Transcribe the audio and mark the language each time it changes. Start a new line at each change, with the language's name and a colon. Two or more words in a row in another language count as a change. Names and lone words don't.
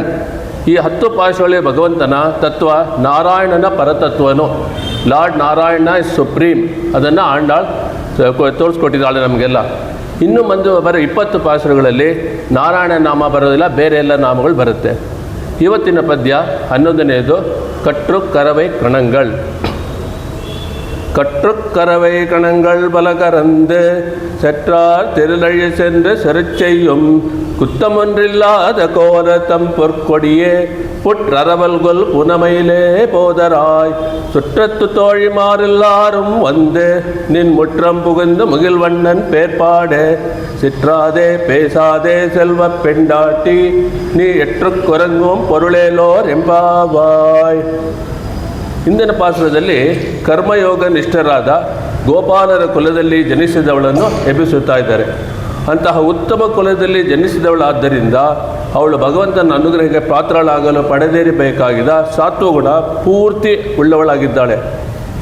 Kannada: ಈ 10 ಪಾಶುಗಳಲ್ಲಿ ಭಗವಂತನ ತತ್ವ ನಾರಾಯಣನ ಪರತತ್ವನು,
English: Lord Narayana is supreme,
Kannada: ಅದನ್ನು ಆಂಡಾಳ್ ತೋರಿಸ್ಕೊಟ್ಟಿದ್ದಾಳೆ ನಮಗೆಲ್ಲ. ಇನ್ನು ಮುಂದೆ ಬರೋ 20 ಪಾಶುರಗಳಲ್ಲಿ ನಾರಾಯಣ ನಾಮ ಬರೋದಿಲ್ಲ, ಬೇರೆ ಎಲ್ಲ ನಾಮಗಳು ಬರುತ್ತೆ. ಇವತ್ತಿನ ಪದ್ಯ 11ನೇದು ಕಟ್ರು ಕರವೈ ಕಣಂಗಳ್.
Tamil: கற்று கரவை கணங்கள் பல கறந்து செற்றார் திருநழிய சென்று செருச்செய்யும் குத்தமொன்றில்லாத கோலத்தம் பொற்கொடியே புற்றரவல்கொல் புனமையிலே போதராய் சுற்றத்து தோழிமாரெல்லாரும் வந்து நின் முற்றம் புகுந்து முகில்வண்ணன் பேர்பாடு சிற்றாதே பேசாதே செல்வப் பெண்டாட்டி நீ எற்றுக் குரங்கும் பொருளேலோர் ಎಂಬಾವಾಯ್.
Kannada: ಹಿಂದಿನ ಪಾಸುರದಲ್ಲಿ ಕರ್ಮಯೋಗ ನಿಷ್ಠರಾದ ಗೋಪಾಲರ ಕುಲದಲ್ಲಿ ಜನಿಸಿದವಳನ್ನು ಎಬ್ಬಿಸುತ್ತಾ ಇದ್ದಾರೆ. ಅಂತಹ ಉತ್ತಮ ಕುಲದಲ್ಲಿ ಜನಿಸಿದವಳಾದ್ದರಿಂದ ಅವಳು ಭಗವಂತನ ಅನುಗ್ರಹಕ್ಕೆ ಪಾತ್ರಳಾಗಲು ಪಡೆದೇರಬೇಕಾಗಿದ್ದ ಸಾತ್ವಗುಣ ಪೂರ್ತಿ ಉಳ್ಳವಳಾಗಿದ್ದಾಳೆ.